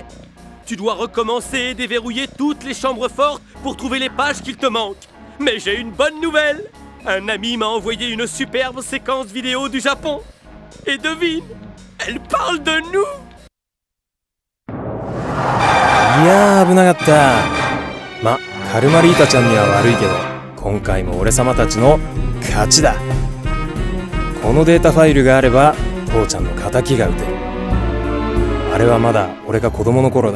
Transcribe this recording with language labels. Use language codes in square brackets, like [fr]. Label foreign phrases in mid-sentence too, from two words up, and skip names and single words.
[fr] Tu dois recommencer et déverrouiller toutes les chambres fortes pour trouver les pages qu'il te manquent. Mais j'ai une bonne nouvelle. Un ami m'a envoyé une superbe séquence vidéo du Japon. Et devine, elle parle de nous. [ja] いやー危なかった。ま、カルマリータちゃんには悪いけど、今回も俺様たちの勝ちだ。このデータファイルがあれば父ちゃんの仇が撃てる。あれはまだ俺が子供の頃だ。